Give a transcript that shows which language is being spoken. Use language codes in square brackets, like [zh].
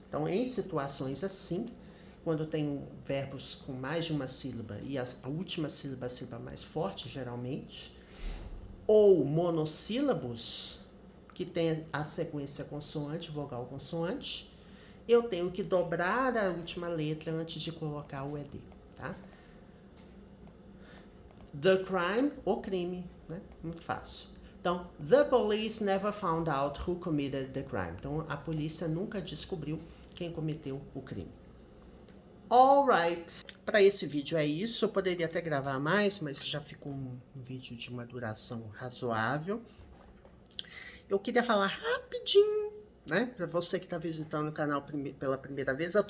[pt] Então, em situações assim, quando eu tenho verbos com mais de uma sílaba e a última sílaba é a sílaba mais forte, geralmente, ou monossílabos, que tem a sequência consoante, vogal, consoante, eu tenho que dobrar a última letra antes de colocar o ED, tá? The crime, o crime, né? Muito fácil. [en] Então, the police never found out who committed the crime. [pt] Então, a polícia nunca descobriu quem cometeu o crime. Alright. Para esse vídeo é isso. Eu poderia até gravar mais, mas já ficou um vídeo de uma duração razoável. Eu queria falar rapidinho, né? Para você que está visitando o canal pela primeira vez.